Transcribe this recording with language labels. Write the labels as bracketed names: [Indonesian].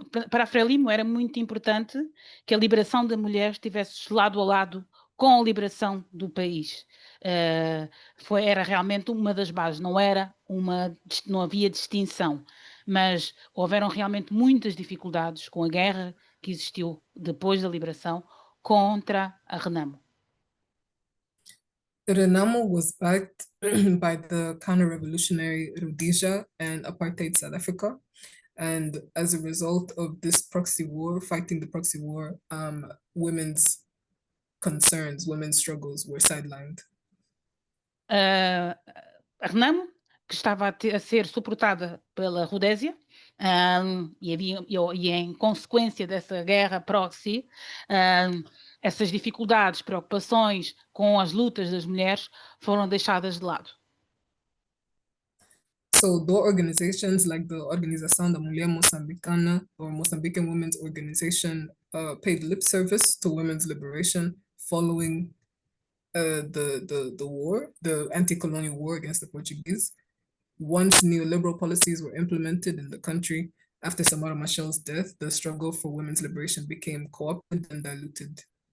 [Portuguese] Para a Frelimo era muito importante que a liberação da mulher estivesse lado a lado com a liberação do país. Era realmente uma das bases, não havia distinção, mas houveram realmente muitas dificuldades com a guerra que existiu depois da liberação contra a Renamo. [English] Renamo was backed by the counter-revolutionary Rhodesia and apartheid South Africa. And as a result of this proxy war, fighting the proxy war, women's concerns, women's struggles were sidelined. [Portuguese] A Renamo, que estava a ser suportada pela Rodésia, E em consequência dessa guerra proxy, essas dificuldades, preocupações com as lutas das mulheres foram deixadas de lado. [English] So though organizations like the Organização da Mulher Moçambicana or Mozambican Women's Organization paid lip service to women's liberation following the war, the anti-colonial war against the Portuguese, once neoliberal policies were implemented in the country after Samara Machel's death, the struggle for women's liberation became co-opted and diluted.